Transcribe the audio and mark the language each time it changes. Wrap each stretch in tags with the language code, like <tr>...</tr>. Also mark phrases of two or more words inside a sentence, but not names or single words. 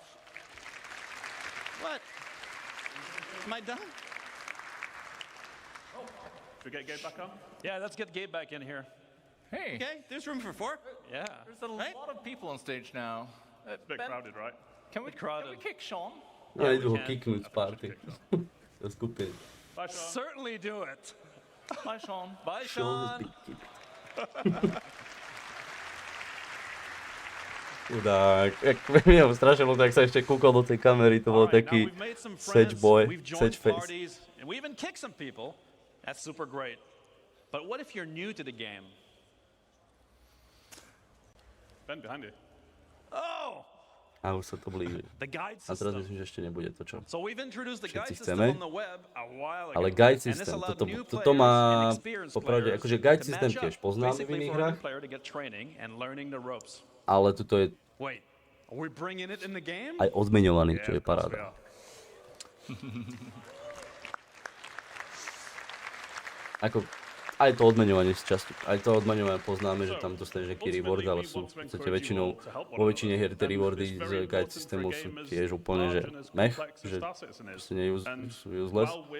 <en>What? Am I done? Should we get Gabe back on? Yeah, let's get Gabe back in here. Hey. Okay, there's room for 4. Yeah. There's a lot of people on stage now. It's a bit crowded, right? Can we kick Sean?</en> <sk>Ja idú ho kicknúť z party. Do skupiny.</sk> <en>Bye, Sean. Certainly do it. Bye, Sean. Bye, Sean.</en> <sk>Chudák. Mne ho strašne bolo, tak sa ešte kúkol do tej kamery, to bol taký</sk> <en>sedge boy, sedge face. And we even kicked some people. That's super great. But what if you're new to the game? Ben, behind you. Oh!</en> <sk>A už sa to blíži. A teraz myslím, že ešte nebude to, čo všetci chceme. Ale</sk> <en>guide system,</en> <sk>toto má popravde, akože</sk> <en>guide system</en> <sk>tiež poznáme v iných hrách, ale tuto je aj odmeňovaný, čo je paráda. Ako, aj to odmeňovanie z časti, aj to odmeňovanie poznáme, že tam dostaneš nejaký reward, ale sú v podstate väčšinou, vo väčšine hier tie rewardy z guide systému sú tiež úplne, že mech, že proste sú useless.</sk>